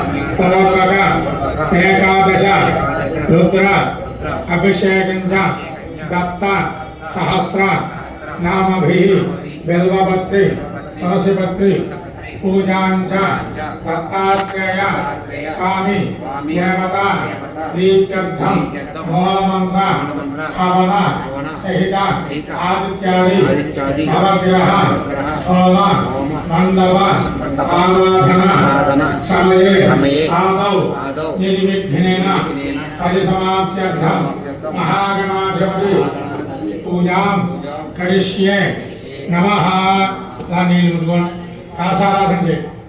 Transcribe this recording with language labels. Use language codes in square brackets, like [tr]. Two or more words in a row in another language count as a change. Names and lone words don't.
[sa] पूर्वक एकादश रुद्र अभिषेकंच दत्त सहस्र नामभिः बेल्वपत्रि तुलसीपत्रि पूजांच दत्तात्रेय स्वामी देवता दीप्त्यर्थम मूलमंत्र हवन सहित आदित्यादि नवग्रह होम मंडप आराधना समये आदौ निर्विघ्नेन परिसमाप्त्यर्थम महागणाधिपति పూజాం కరిష్యే నమః. [te] ఇలా నీళ్ళు ముట్టుకోండి, కలశారాధన చేయండి.